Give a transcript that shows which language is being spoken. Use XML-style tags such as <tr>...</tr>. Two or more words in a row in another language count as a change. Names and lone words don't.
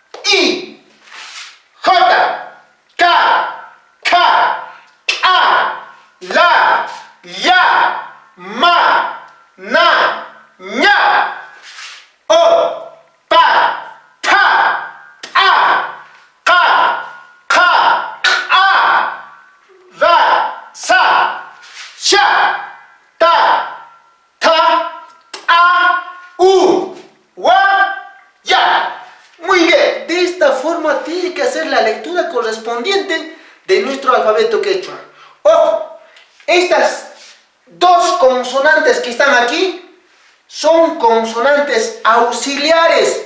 <qu>I, J, K, K, A, La, Ya, Ma, Na, Ña, O, Pa, Pa, A, Ka, Ka, A, Ra, Sa, Sha, Ta, Ta, A, U, Wa, Ya.</qu> <es>Muy bien, de esta forma tiene que hacer la lectura correspondiente de nuestro alfabeto quechua. Ojo, estas dos consonantes que están aquí son consonantes auxiliares.</es>